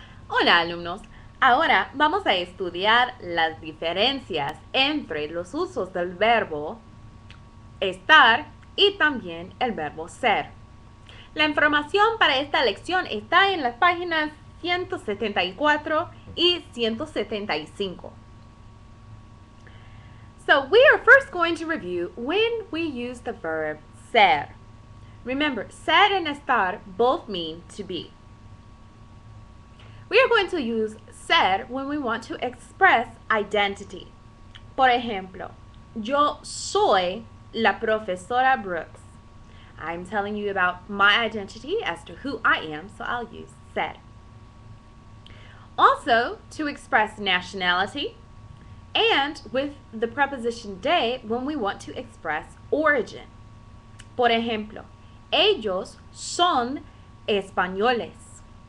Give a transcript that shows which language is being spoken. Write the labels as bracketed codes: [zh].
[es] Hola alumnos, ahora vamos a estudiar las diferencias entre los usos del verbo estar y también el verbo ser. La información para esta lección está en las páginas 174 y 175. [en] So we are first going to review when we use the verb ser. Remember, ser and estar both mean to be. We are going to use ser when we want to express identity. [es] Por ejemplo, yo soy la profesora Brooks. [en] I'm telling you about my identity as to who I am, so I'll use ser. Also, to express nationality, and with the preposition de when we want to express origin. [es] Por ejemplo, ellos son españoles.